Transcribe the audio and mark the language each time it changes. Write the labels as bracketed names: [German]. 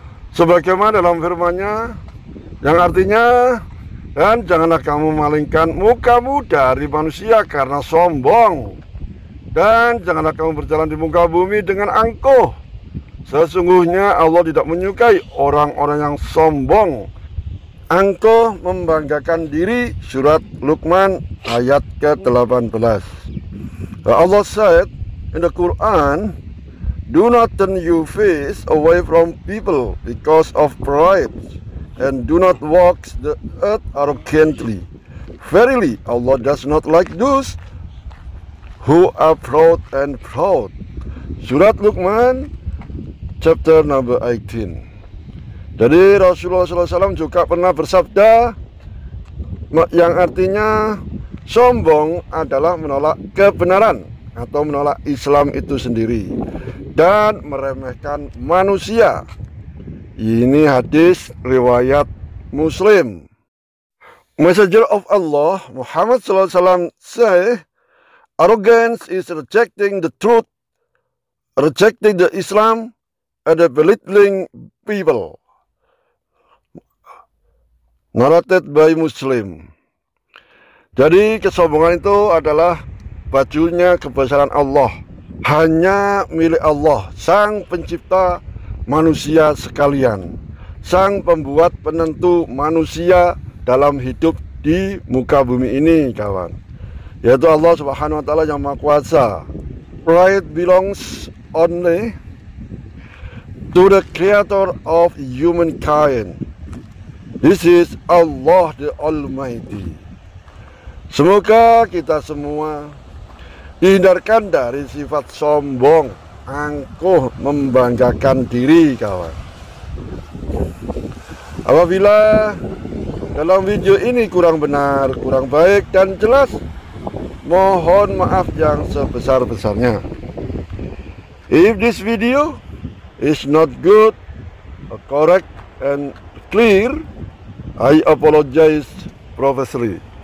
[Indonesian] Sebagaimana dalam firman-Nya yang artinya, dan janganlah kamu malingkan mukamu dari manusia karena sombong, dan janganlah kamu berjalan di muka bumi dengan angkuh. Sesungguhnya Allah tidak menyukai orang-orang yang sombong, angkuh, membanggakan diri. Surat Luqman ayat ke-18. [English] Allah said in the Quran, do not turn your face away from people because of pride, and do not walk the earth arrogantly. Verily, Allah does not like those who are proud and proud. Surat Luqman chapter number 18. [Indonesian] Jadi Rasulullah SAW juga pernah bersabda yang artinya, sombong adalah menolak kebenaran atau menolak Islam itu sendiri dan meremehkan manusia. Ini hadis riwayat Muslim. [English] Messenger of Allah Muhammad SAW say, arrogance is rejecting the truth, rejecting the Islam, and belittling people. Narrated by Muslim. [Indonesian] Jadi kesombongan itu adalah bajunya kebesaran Allah, hanya milik Allah, sang pencipta manusia sekalian, sang pembuat penentu manusia dalam hidup di muka bumi ini, kawan, yaitu Allah Subhanahu wa ta'ala yang Maha Kuasa. [English] Pride belongs only to the creator of humankind. This is Allah the Almighty. [Indonesian] Semoga kita semua dihindarkan dari sifat sombong, angkuh, membanggakan diri, kawan. Apabila dalam video ini kurang benar, kurang baik dan jelas, mohon maaf yang sebesar-besarnya. [English] If this video is not good, correct and clear, I apologize profusely.